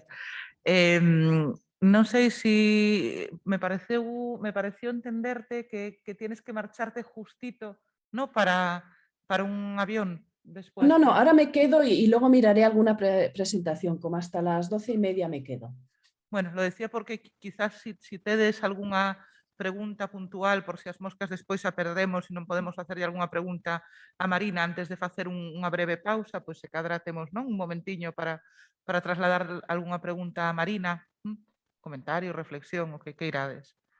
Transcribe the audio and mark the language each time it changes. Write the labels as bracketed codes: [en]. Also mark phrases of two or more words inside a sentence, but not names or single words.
[gl] Non sei [es] si me pareció entenderte que tienes que marcharte justito, ¿no? para un avión después. No, ahora me quedo y luego miraré alguna presentación, como hasta las 12:30 me quedo. Bueno, lo decía porque quizás [gl] si tedes algunha pregunta puntual, por se as moscas despois a perdemos e non podemos facerlle algunha pregunta a Marina antes de facer unha breve pausa, pois se cadra temos, non, un momentiño para trasladar algunha pregunta a Marina, comentario, reflexión, o que queirades.